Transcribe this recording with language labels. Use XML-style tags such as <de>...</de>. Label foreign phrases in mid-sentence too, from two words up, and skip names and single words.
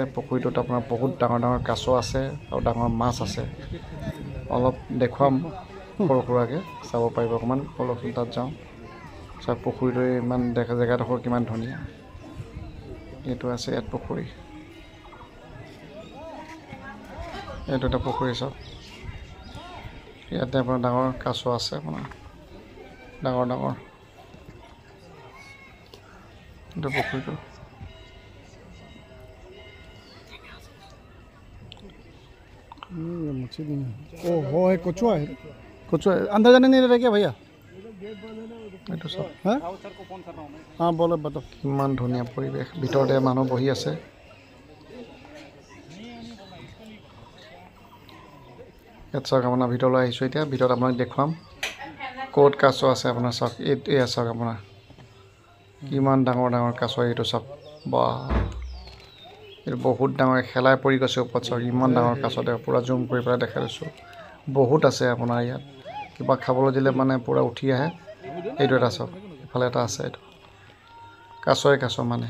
<as>পুখুৰীটোত আপোনাৰ বহুত ডাঙৰ ডাঙৰ কাছ আছে আৰু ডাঙৰ মাছ আছে অলপ দেখুৱাম সৰু সুৰাকৈ চাব পাৰিব অকণমান অলপচোন তাত যাওঁ চাওক পুখুৰীটো ইমান দেখা জেগাডোখৰ কিমান ধুনীয়া এইটো আছে ইয়াত পুখুৰী এইটো এটা পুখুৰী চাওক ইয়াতে আপোনাৰ ডাঙৰ কাছ আছে আপোনাৰ ডাঙৰ ডাঙৰ এইটো পুখুৰীটো</as> <hi>वो है कछुआ अंदर जाने नहीं रह क्या भैया</hi> <as>এইটো চাওক</as> <hi>हाँ बोलो बताओ</hi> <as>কিমান ধুনীয়া পৰিৱেশ ভিতৰতে মানুহ বহি আছে ইয়াত চাওক আপোনাৰ ভিতৰলৈ আহিছোঁ এতিয়া ভিতৰত আপোনাক দেখুৱাম ক'ত কাছ আছে আপোনাৰ চাওক এয়া চাওক আপোনাৰ কিমান ডাঙৰ ডাঙৰ কাছ এইটো চাওক বা এইটো বহুত ডাঙৰ খেলাই পৰি গৈছে ওপৰত চাওক ইমান ডাঙৰ কাছ পূৰা জুম কৰি পেলাই দেখাই দিছোঁ বহুত আছে আপোনাৰ ইয়াত কিবা খাবলৈ দিলে মানে পূৰা উঠি আহে এইটো এটা চাওক ইফালে এটা আছে এইটো কাছই কাছ মানে</as>